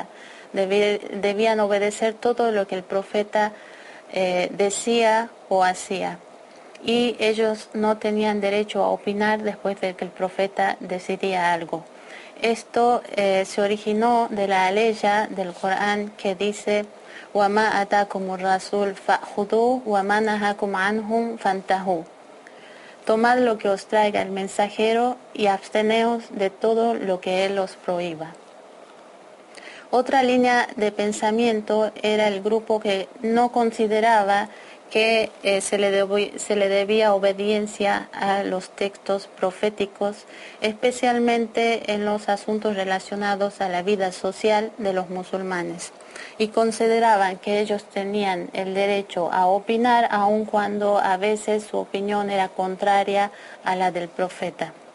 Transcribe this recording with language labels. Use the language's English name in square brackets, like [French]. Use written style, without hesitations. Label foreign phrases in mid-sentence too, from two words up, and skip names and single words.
[Spanish] Debían obedecer todo lo que el profeta decía o hacía. Y ellos no tenían derecho a opinar después de que el profeta decidía algo. Esto se originó de la aleya del Corán que dice: [Arabic] وَمَا أَتَاكُمُ الرَّسُولُ فَخُذُوهُ وَمَا نَهَاكُمْ عَنْهُ فَانْتَهُوا. [Spanish] Tomad lo que os traiga el mensajero y absteneos de todo lo que él os prohíba. Otra línea de pensamiento era el grupo que no consideraba que se le debía obediencia a los textos proféticos, especialmente en los asuntos relacionados a la vida social de los musulmanes, y consideraban que ellos tenían el derecho a opinar aun cuando a veces su opinión era contraria a la del profeta.